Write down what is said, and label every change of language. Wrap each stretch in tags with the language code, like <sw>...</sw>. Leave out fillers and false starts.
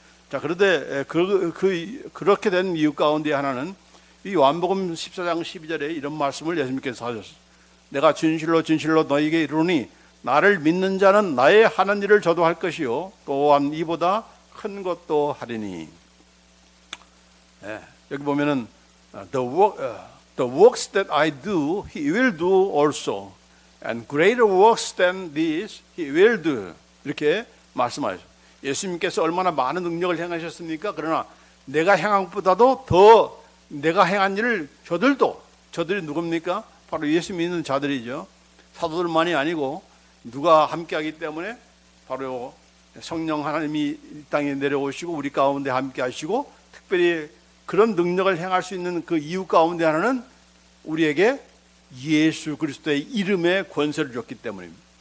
<ko>자, 그런데 그렇게 된 이유 가운데 하나는 이 요한복음 14장 12절에 이런 말씀을 예수님께서 하셨어요. 내가 진실로 진실로 너희에게 이르노니 나를 믿는 자는 나의 하는 일을 저도 할 것이요 또한 이보다 큰 것도 하리니. 여기 보면은</ko> <en>the works that I do, he will do also, and greater works than these, he will do.</en> <ko>이렇게 말씀하셨어요. 예수님께서 얼마나 많은 능력을 행하셨습니까? 그러나 내가 행한 것보다도 더 내가 행한 일을 저들이 누굽니까? 바로 예수 믿는 자들이죠. 사도들만이 아니고 누가 함께하기 때문에 바로 성령 하나님이 이 땅에 내려오시고 우리 가운데 함께하시고 특별히 그런 능력을 행할 수 있는 그 이유 가운데 하나는 우리에게 예수 그리스도의 이름의 권세를 줬기 때문입니다.</ko>